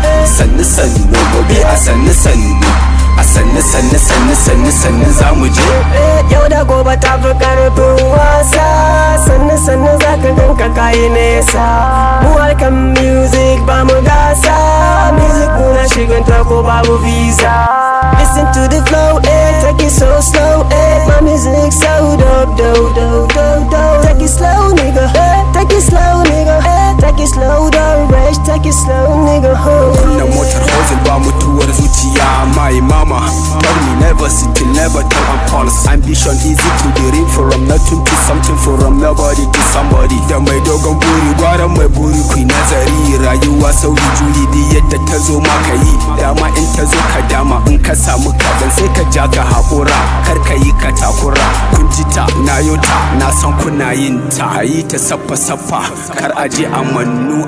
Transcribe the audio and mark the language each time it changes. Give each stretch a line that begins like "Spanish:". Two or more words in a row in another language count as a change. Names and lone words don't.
Hausa: Sannu sannu, mu bi a sannu sannu. A sannu sannu sannu sannu sannu za mu je. Yau da gobe ta fi ƙarfin wasa. Sannu sannu za ka gan ka kayi nesa. Mu harkan music ba mu gasa. Music muna shigan ta ko babu visa.
English: Listen to the flow, eh. Take it so slow, eh. My music so dope, dope, dope, dope, dope. Take it slow, nigga, eh. Take it slow, nigga, eh. Take it slow, don't rush. Take it slow, nigga, huh.
Hausa: Kunna motar hustle ba mutuwar zuciya.
English: My mama told me never settle, never tell I'm false. Ambition easy to the real, from nothing to something, from nobody to somebody.
Hausa: Da mai dogon buri, gwara mai buri, ku yi nazari. Rayuwa sauyi juyi, duk yadda ta zo ma ka yi. Dama in ta zo ka dama, in ka samu ka dan sai ka ja ka haƙura. Kar ka yi ka takura. Kun ji ta, na yo ta, na san kuna yin ta. A yi ta saffa saffa, kar a je a mannu.